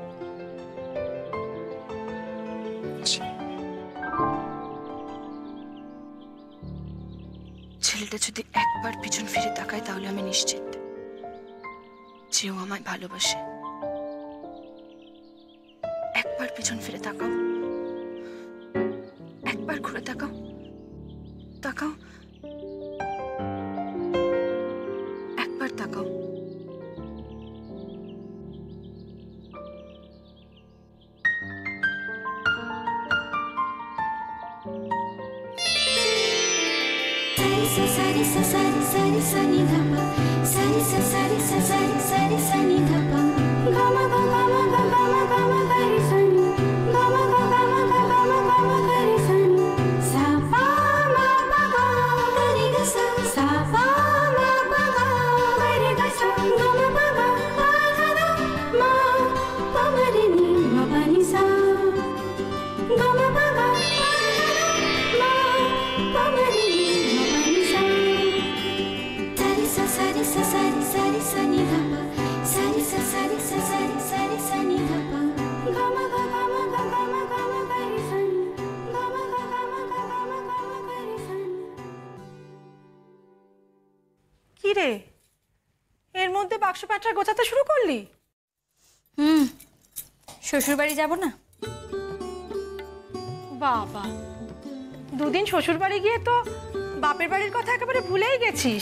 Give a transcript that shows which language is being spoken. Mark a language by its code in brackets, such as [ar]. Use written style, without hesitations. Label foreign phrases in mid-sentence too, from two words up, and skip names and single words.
[bn] ছেলেটা যদি একবার পিছন ফিরে তাকায় তাহলে আমি নিশ্চিত যে ও আমায় ভালোবাসে। একবার পিছন ফিরে তাকাও, একবার ঘুরে তাকাও, তাকাও, একবার তাকাও। Sari sa sari sari sani dhapa, sari sa sari sa sari sari sani dhapa, gama ga gama ga gama gama gari sani, gama ga gama ga gama gama gari sani, sa pa ma pa ga gari ga sa pa ma pa ga gari ga sa, gama pa ga pa ga da ma pa ma re ni ma pa ni sa, gama pa ga pa ga da ma pa ma re ni ma pa ni sa. Sari sa sari sari sani dhapa, sari sa sari sa sari sari sani dhapa, gama ga gama ga gama gama gari sani, gama ga gama ga gama gama gari sani. কি রে, এর মধ্যে বাক্স পাটরা গোছাতে শুরু করলি? শ্বশুর বাড়ি যাব না? বাবা, দুদিন শ্বশুর বাড়ি গিয়ে তো বাপের বাড়ির কথা একেবারে ভুলেই গেছিস।